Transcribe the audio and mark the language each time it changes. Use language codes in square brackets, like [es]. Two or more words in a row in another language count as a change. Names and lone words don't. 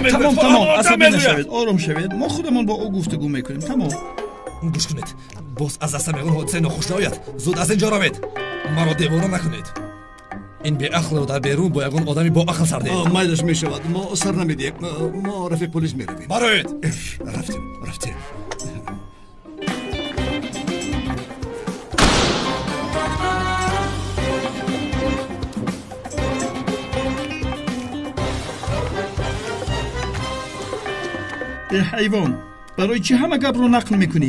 [tg] тамом, асабӣ нашавед, ором шавед. мо худамон бо ӯ гуфтагӯ мекунем. тамом. гӯш кунед, боз аз дастам ягон ҳодисаи нохуш наояд. зуд аз ин ҷо равед. маро девона накунед. ин беақлро дар берун бо ягон одами боақл сар диҳед. майлаш мешавад, мо сар намедиҳем. мо рафиқ полис меравем. бароед. рафтем. Эй ҳайвон, барои чӣ ҳама гапро нақл мекунӣ?